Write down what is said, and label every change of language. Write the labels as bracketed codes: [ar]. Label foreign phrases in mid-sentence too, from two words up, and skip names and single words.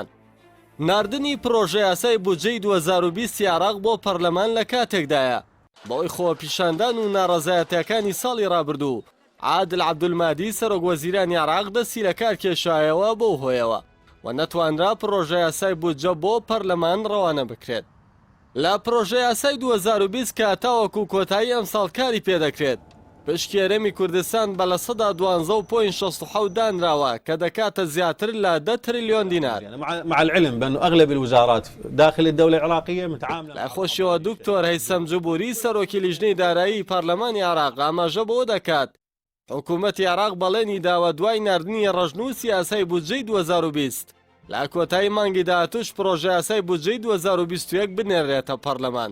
[ckb] ناردنی پرۆژە یاسای بودجەی 2020 عێراق بۆ پەرلەمان لە کاتێکدایە بەوەی خۆپیشاندان و ناڕەزایەتیەکانی ساڵی ڕابردوو عادل عەبدولمادی سەرۆک وەزیرانی عێراق دەستی لە کار کێشایەوە بەو هۆیەوە و نەتوانرا پرۆژە یاسای بودجە بۆ پەرلەمان ڕەوانە بکرێت. لە پرۆژە یاسای 2020 کە تاوەکو کۆتایی ئەم ساڵ کاری پێدەکرێت پشکی هەرێمی کوردستان بە لە 12.67 دانراوە کە دەکاتە زیاتر لە 10 تریلیۆن دینار. [ar] مع العلم بأن أغلب الوزارات داخل الدولة العراقية متعاملة. [ckb] لە خۆشیەوە دکتۆر هەیسەم جوبوری سەرۆکی لیژنەی دارایی پەرلەمانی عێراق ئاماژە بۆ دەکات حکوومەتی عێراق بەڵێنی داوە دوای ناردنی ڕەژنووسی یاسای بودجەی 2020 لە کۆتایی مانگی داهاتووش پرۆژە یاسای بودجەی 2021 بنێرێتە پەرلەمان.